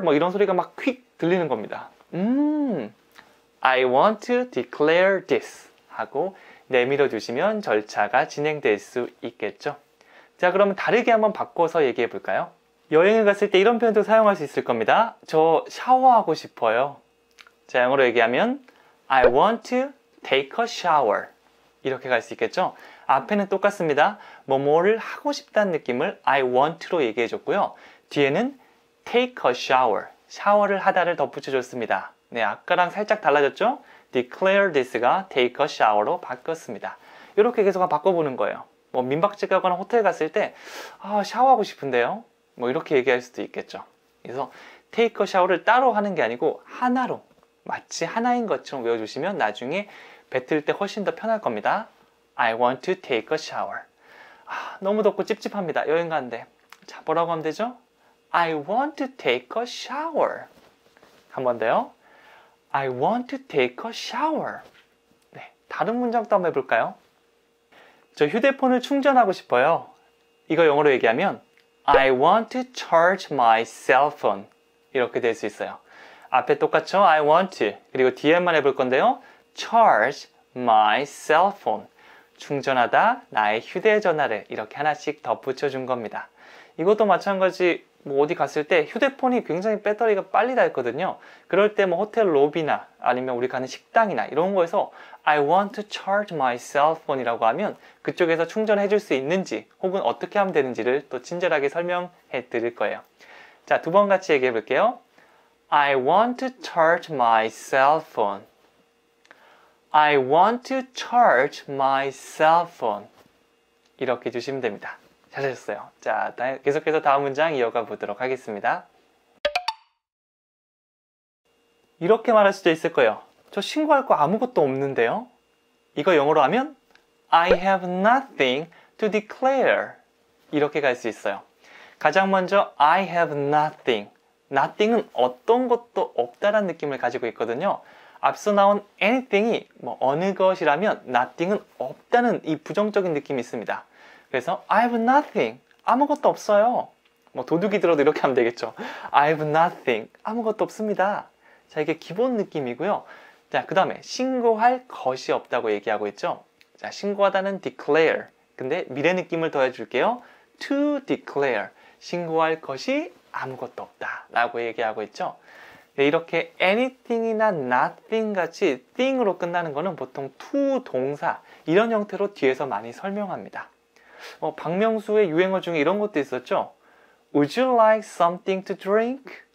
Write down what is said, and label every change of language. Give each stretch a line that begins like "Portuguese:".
Korean: 뭐 이런 소리가 막 휙 들리는 겁니다.
English: I want to declare this
Korean: 하고 내밀어 주시면 절차가 진행될 수 있겠죠. 자, 그러면 다르게 한번 바꿔서 얘기해 볼까요? 여행을 갔을 때 이런 표현도 사용할 수 있을 겁니다. 저 샤워하고 싶어요. 자, 영어로 얘기하면
English: I want to take a shower.
Korean: 이렇게 갈 수 있겠죠? 앞에는 똑같습니다. 뭐뭐를 하고 싶다는 느낌을
English: I want to
Korean: 로 얘기해 줬고요. 뒤에는
English: take a shower.
Korean: 샤워를 하다를 덧붙여 줬습니다. 네, 아까랑 살짝 달라졌죠?
English: declare this
Korean: 가
English: take a shower
Korean: 로 바뀌었습니다. 이렇게 계속 바꿔보는 거예요. 뭐 민박집 가거나 호텔 갔을 때 샤워하고 싶은데요. 뭐 이렇게 얘기할 수도 있겠죠. 그래서
English: take a shower
Korean: 를 따로 하는 게 아니고 하나로 마치 하나인 것처럼 외워주시면 나중에 뱉을 때 훨씬 더 편할 겁니다.
English: I want to take a shower.
Korean: 너무 덥고 찝찝합니다. 여행 가는데. 자, 뭐라고 하면 되죠?
English: I want to take a shower.
Korean: 한 번 더요.
English: I want to take a shower.
Korean: 네, 다른 문장도 한번 해볼까요? 저 휴대폰을 충전하고 싶어요. 이거 영어로 얘기하면
English: I want to charge my cell phone.
Korean: 이렇게 될 수 있어요. 앞에 똑같죠?
English: I want to.
Korean: 그리고 뒤에만 해볼 건데요.
English: charge my cell phone.
Korean: 충전하다 나의 휴대전화를 이렇게 하나씩 덧붙여 준 겁니다. 이것도 마찬가지 뭐 어디 갔을 때 휴대폰이 굉장히 배터리가 빨리 닳거든요. 그럴 때 뭐 호텔 로비나 아니면 우리 가는 식당이나 이런 거에서
English: I want to charge my cell phone
Korean: 이라고 하면 그쪽에서 충전해 줄 수 있는지 혹은 어떻게 하면 되는지를 또 친절하게 설명해 드릴 거예요. 자, 두 번 같이 얘기해 볼게요.
English: I want to charge my cell phone. I want to charge my cell phone.
Korean: 이렇게 주시면 됩니다. 잘하셨어요. 자, 계속해서 다음 문장 이어가 보도록 하겠습니다. 이렇게 말할 수도 있을 거예요. 저 신고할 거 아무것도 없는데요. 이거 영어로 하면
English: I have nothing to declare.
Korean: 이렇게 갈 수 있어요. 가장 먼저
English: I have nothing.
Korean: nothing은 어떤 것도 없다라는 느낌을 가지고 있거든요. 앞서 나온 anything이 뭐 어느 것이라면 nothing은 없다는 이 부정적인 느낌이 있습니다. 그래서
English: I have nothing.
Korean: 아무것도 없어요. 뭐 도둑이 들어도 이렇게 하면 되겠죠.
English: I have nothing.
Korean: 아무것도 없습니다. 자, 이게 기본 느낌이고요. 자, 그 다음에 신고할 것이 없다고 얘기하고 있죠. 자, 신고하다는 declare. 근데 미래 느낌을 더해줄게요.
English: to declare.
Korean: 신고할 것이 아무것도 없다 라고 얘기하고 있죠. 네, 이렇게 anything이나 nothing 같이 thing으로 끝나는 거는 보통 to 동사 이런 형태로 뒤에서 많이 설명합니다. 박명수의 유행어 중에 이런 것도 있었죠.
English: Would you like something to drink?